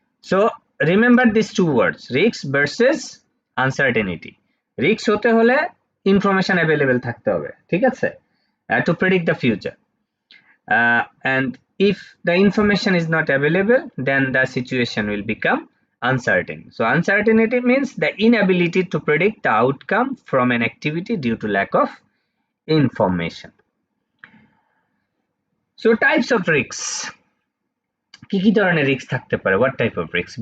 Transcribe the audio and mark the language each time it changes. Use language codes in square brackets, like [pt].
[en] So remember these two words, risk versus uncertainty. [bn] Risk হতে হলে information available থাকতে হবে, ঠিক আছে, [en] to predict the future. And if the information is not available, then the situation will become uncertain. So uncertainty means the inability to predict the outcome from an activity due to lack of information. So types of risks. [bn] কি কি ধরনের risk থাকতে পারে? [en] What type of risks?